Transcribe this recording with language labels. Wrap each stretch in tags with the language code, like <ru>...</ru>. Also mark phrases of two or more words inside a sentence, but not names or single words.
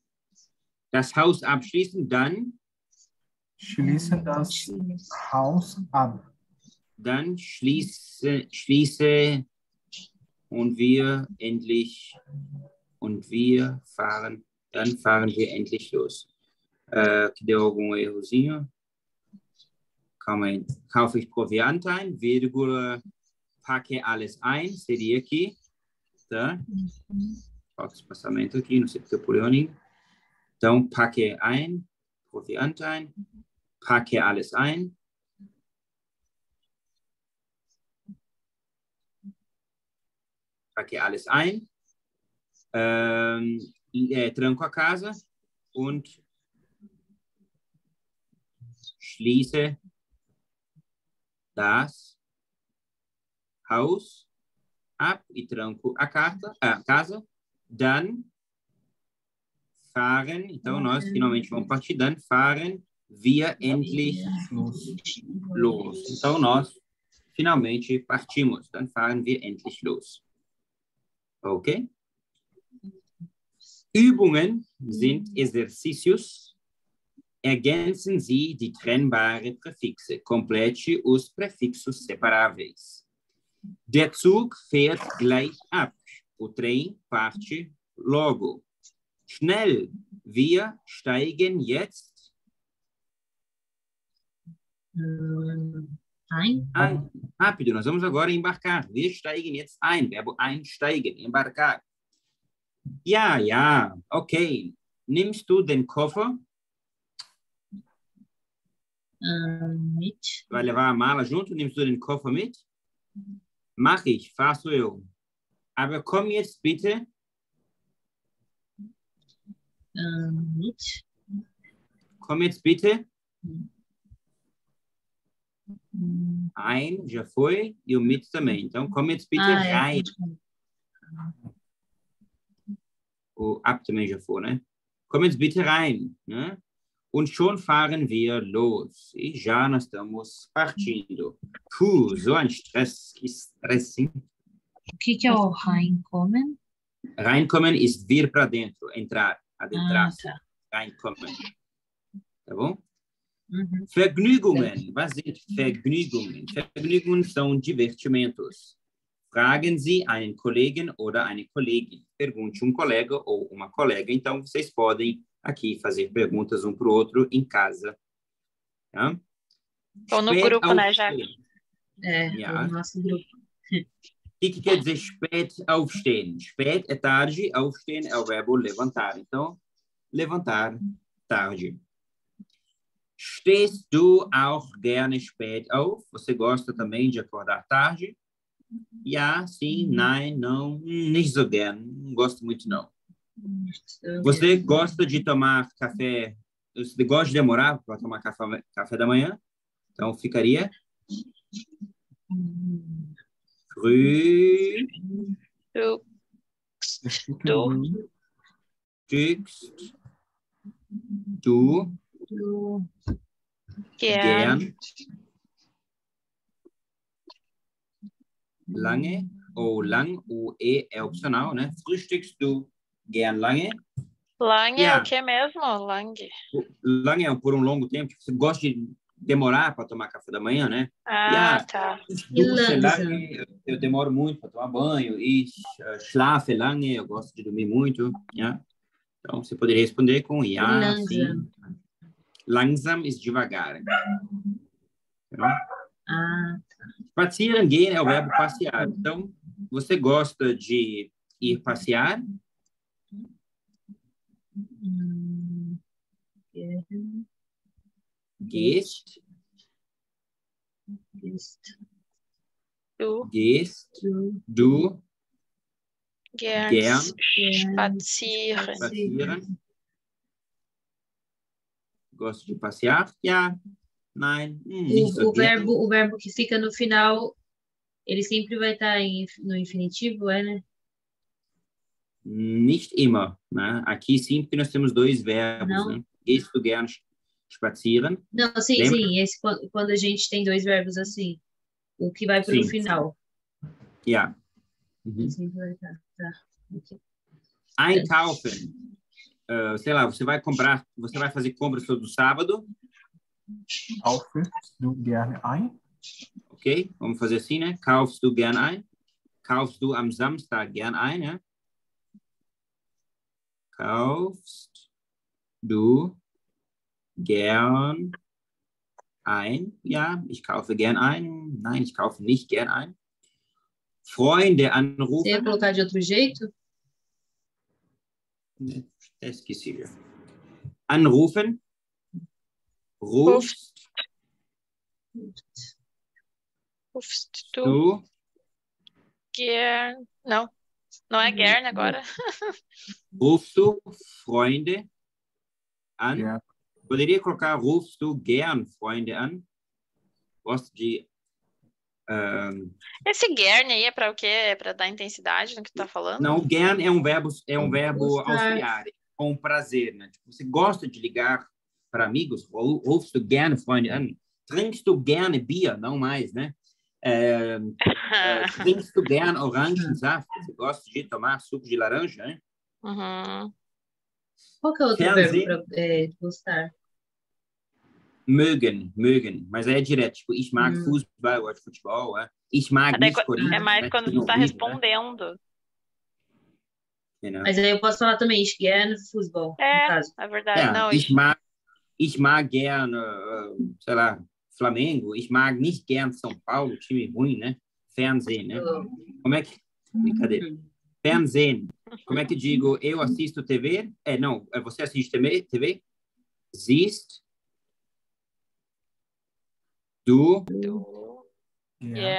<de>Das Haus abschließen, dann Schließe das Haus ab. Dann schließe und dann fahren wir endlich los.</de> <pt>Que deu algum errozinho? Calma aí.</pt> <de>Kaufe ich Proviant ein, vírgula, packe alles ein,</de> <pt>seria aqui, tá? Falta espaçamento aqui, não sei porque eu pulei o ninho. Então,</pt> <de>packe ein, Proviant ein, packe alles ein. Packe alles ein.</de> <pt>Tranco a casa</pt> <de>und schließe das Haus ab</de> <pt>e tranco a casa.</pt> <de>Dann fahren,</de> <pt>então nós finalmente vamos partir,</pt> <de>dann fahren wir endlich los.</de> <pt>Então nós finalmente partimos,</pt> <de>dann fahren wir endlich los. Okay? Übungen sind Exercícios. Ergänzen Sie die trennbaren Präfixe.</de> <pt>Complete os prefixos separáveis.</pt> <de>Der Zug fährt gleich ab.</de> <pt>O trem parte logo.</pt> <de>Schnell, wir steigen jetzt ein.</de> <pt>Rápido, nós vamos agora embarcar.</pt> <de>Wir steigen jetzt ein.</de> <pt>Verbo einsteigen, embarcar.</pt> <de>Ja, okay. Nimmst du den Koffer? Mit.</de> <pt>Vai levar a mala junto?</pt> <de>Nimmst du den Koffer mit? Mach ich,</de> <pt>faço eu.</pt> <de>Aber komm jetzt bitte. Mit. Komm jetzt bitte. Ein,</de> <pt>já foi, e o mit também. Então,</pt> <de>komm jetzt bitte rein.</de> <pt>O ab também já foi, né?</pt> <de>Komm jetzt bitte rein, né? Und schon fahren wir los.</de> <pt>E já nós estamos partindo.</pt> <de>Puh, so ein Stress.</de> <pt>Que estresse, hein? O que é o reinkommen?</pt> <de>Reinkommen ist</de> <pt>vir para dentro, entrar, adentrar-se. Tá. Reinkommen. Tá bom? Uhum.</pt> <de>Vergnügungen. Was sind Vergnügungen? Vergnügungen</de> <pt>são divertimentos.</pt> <de>Fragen Sie einen Kollegen oder eine Kollegin.</de> <pt>Pergunte colega ou uma colega. Então, vocês podem aqui fazer perguntas um para o outro em casa. Tá? Ou no grupo, né, Jaque? No nosso grupo. O que quer dizer</pt> <de>spät aufstehen?</de> <pt>Spät é tarde, aufstehen é o verbo levantar. Então, levantar tarde.</pt> <de>Stehst du auch gerne spät auf?</de> <pt>Você gosta também de acordar tarde? Ja, sim, nein, não,</pt> <de>nicht so gern.</de> <pt>Não gosto muito, não. Você gosta de tomar café? Você gosta de demorar para tomar café da manhã? Então, ficaria früh,</pt> <de>Du, Frühstücken du, frühstückst du gern, gern lange?</de> <pt>Ou lang, o E é opcional, né?</pt> <de>Frühstückst du gern lange?</de> <pt>Lang é</pt> <de>Ja.</de> <pt>o que mesmo?</pt> <de>Lang.</de> <pt>Lange é por um longo tempo. Você gosta de demorar para tomar café da manhã, né? Ah, tá.</pt> <de>Ich dusche langsam. lange,</de> <pt>eu demoro muito para tomar banho.</pt> <de>Ich schlafe lange,</de> <pt>eu gosto de dormir muito. Ja? Então, você poderia responder com ja,</pt> <de>Langsam.</de> <pt>sim.</pt> <de>Langsam ist</de> <pt>devagar. Então, Ah,</pt> <de>spazieren gehen</de> <pt>é o verbo passear. Então, você gosta de ir passear?</pt> <de>Gehst, Du du gern gern spazieren. spazieren?</de> <pt>Gosto de passear?</pt> <de>Ja, nein, nicht so</de> <pt>O</pt> <de>gern.</de> <pt>verbo que fica no final, ele sempre vai estar no infinitivo, né?</pt> <de>Nicht immer.</de> <pt>Né? Aqui sim, porque nós temos dois verbos. Não. Né?</pt> <de>Gehst du gern spazieren?</de> <pt>Não, sim, Lembra? sim. Esse, quando a gente tem dois verbos assim, o que vai para o Sim. final.</pt> <de>Ja.</de> <pt>Ele sempre vai estar. Tá. Ok.</pt> <de>Einkaufen.</de> <pt>Sei lá, você vai fazer compras todo sábado,</pt> <de>Kaufst du gerne ein?</de> <pt>ok? Vamos fazer assim, né?</pt> <de>Kaufst du gern ein? Kaufst du am Samstag gern ein, né? Kaufst du gern ein? Ja, ich kaufe gern ein. Nein, ich kaufe nicht gern ein. Freunde</de> <pt>Você ia</pt> <de>anrufen.</de> <pt>colocar de outro jeito? Esqueci já.</pt> <de>Anrufen. Rufst Rufst du du gern.</de> <pt>Não, não é gern agora.</pt> <de>Rufst du Freunde an? Ja.</de> <pt>Poderia colocar</pt> <de>rufst du gern Freunde an?</de> <pt>Gosto de... Esse gern aí é para o quê? É para dar intensidade no que tu tá falando? Não, gern é um verbo Gostar. auxiliar, com prazer, né? Tipo, você gosta de ligar para amigos?</pt> <de>Rufst du gern Freunde an? Trinkst du gerne Bier?</de> <pt>Não mais, né?</pt> <de>Trinkst du gern Orangensaft?</de> <pt>Você gosta de tomar suco de laranja, né? Uhum. Qual que é outro</pt> <de>Fernsehen.</de> <pt>verbo para gostar? Mögen, mas aí é direto, tipo,</pt> <de>ich mag Fußball,</de> <pt>eu gosto de futebol,</pt> <de>ich mag</de> <pt>Daí</pt> <de>nicht Corinthians.</de> <pt>é mais né? quando Tem tu tá horrível, respondendo. Né? Mas aí eu posso falar também,</pt> <de>ich gerne Fußball,</de> <pt>no caso. É verdade.</pt> <de>Ja,</de> <pt>Não,</pt> <de>ich mag gern,</de> <pt>sei lá, Flamengo,</pt> <de>ich mag nicht gern São Paulo,</de> <pt>time ruim, né? Fernsehen, né? Como é que... Brincadeira. Fernsehen. Como é que digo, eu assisto TV? Não, você assiste TV?</pt> <de>Siehst du Ja.</de>